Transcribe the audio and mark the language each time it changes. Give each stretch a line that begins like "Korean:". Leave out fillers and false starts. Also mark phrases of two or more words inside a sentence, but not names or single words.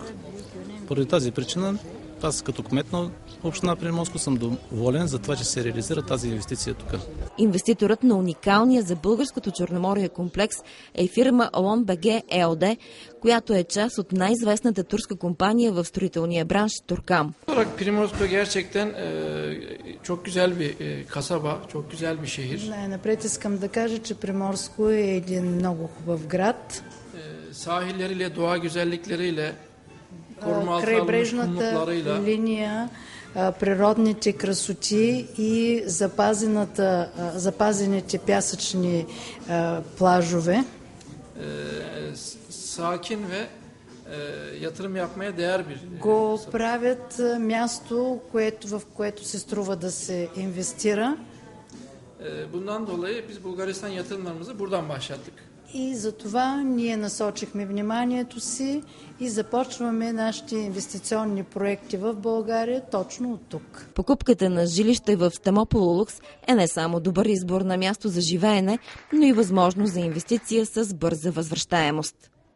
Bulgarian: Поради тази причина, аз като кмет на община Приморско съм доволен за това, че се реализира тази инвестиция тук. Инвеститорът на уникалния за българското Черноморие комплекс е фирма Alon BG EOD, която е част от най-известната турска компания в строителния бранш Туркam.
Turkish: Приморско gerçekten çok güzel bir kasaba, çok güzel bir şehir.
Bulgarian: Най-напред искам да кажа, че Приморско е един много хубав град.
Turkish: Sahilleriyle, doğa güzellikleriyle,
Bulgarian: крайбрежната линия, природните красоти и запазените пясъчни плажове.
Turkish: Sakin ve yatırım yapmaya değer bir.
Bulgarian: Го правят място, в което се струва да се инвестира.
Turkish: Bundan dolayı biz Bulgaristan yatırımlarımızı buradan başlattık.
Bulgarian: И за това ние насочихме вниманието си и започваме нашите инвестиционни проекти в България точно от тук. Покупката на жилище в Стамополо Лукс е не само добър избор на място за живеене, но и възможност за инвестиция с бърза възвръщаемост.